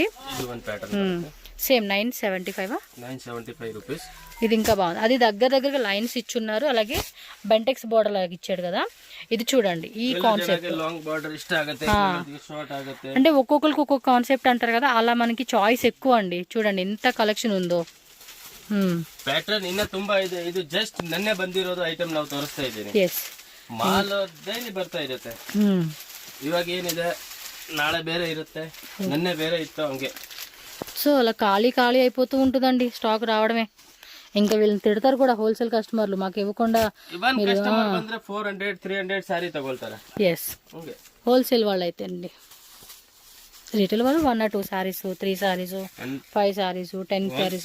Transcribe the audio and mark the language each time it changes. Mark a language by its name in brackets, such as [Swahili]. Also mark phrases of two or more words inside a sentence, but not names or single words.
[Telugu] సేమ్ 975 రూపీస్. ఇది ఇంకా బాగుంది. అది దగ్గరగా లైన్స్ ఇచ్చున్నారు, అలాగే బెంటెక్స్ బోర్డర్ లాగా ఇచ్చాడు కదా. ఇది చూడండి ఈ కాన్సెప్ట్. అంటే ఒక్కొక్కరికి ఒక్కొక్క కాన్సెప్ట్ అంటారు కదా, అలా మనకి చాయిస్ ఎక్కువ అండి. చూడండి ఎంత కలెక్షన్ ఉందో. [Kannada] ಪ್ಯಾಟರ್ನ್ ಇನ್ನ ತುಂಬಾ ಇದೆ. ಇದು ಜಸ್ಟ್ ನೆನ್ನೆ ಬಂದಿರೋದು ಐಟಮ್ ನಾವು ತೋರಿಸ್ತಾ ಇದ್ದೀನಿ. ಮಾಲ್ ಡೈಲಿ ಬರ್ತಾ ಇರುತ್ತೆ. ಇವಾಗ ಏನಿದೆ, ನಾಳೆ ಬೇರೆ ಇರುತ್ತೆ, ನೆನ್ನೆ ಬೇರೆ ಇತ್ತು, ಹಂಗೆ. [Telugu] సో అలా ఖాళీ అయిపోతూ ఉంటుందండి స్టాక్ రావడమే. ఇంకా వీళ్ళని తిడతారు కూడా [English] wholesale customers, [Telugu] మాకు ఇవ్వకుండా. కస్టమర్ ಬಂದ್ರೆ 400-300 సారీ తగొల్తారు. ఎస్, హోల్సేల్ వాళ్ళు అయితే అండి. రిటైల్ వాళ్ళు [English] 1 or 2 sarees, 3 sarees, 5 sarees, 10 sarees.